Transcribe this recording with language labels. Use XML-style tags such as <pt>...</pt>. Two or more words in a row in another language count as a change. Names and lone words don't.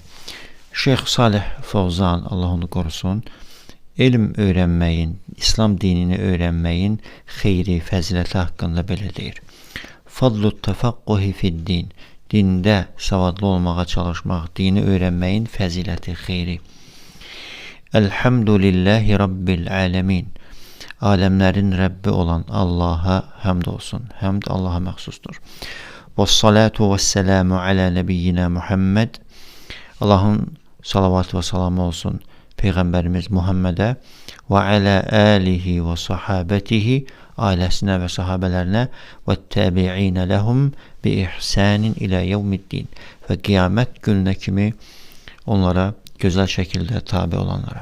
<az>Şeyh Salih Fawzan,</az> <tr>Allah onu korusun,</tr> <az>elm</az> <tr>öğrenmeyin, İslam dinini öğrenmeyin</tr> <az>xeyri, fəziləti haqqında belə deyir.</az> <ar>فضل التفقه في الدين.</ar> <az>Dində savadlı olmağa çalışmaq,</az> <tr>dini öğrenmeyin</tr> <az>fəziləti, xeyri.</az> <ar>الحمد لله رب العالمين.</ar> <tr>Alemlerin Rabbi olan Allah'a hamd olsun.</tr> <az>Hamd Allah'a məxsusdur.</az> <ar>والصلاة والسلام على نبينا محمد.</ar> <tr>Allah'ın salavat ve salamı olsun Peygamberimiz Muhammed'e</tr> <ar>وعلى آله وصحابته,</ar> <tr>ailesine ve sahabelerine ve</tr> <ar>التابعين لهم بإحسان إلى يوم الدين</ar> <tr>ve kıyamet gününe kimi onlara güzel şekilde tabi olanlara.</tr>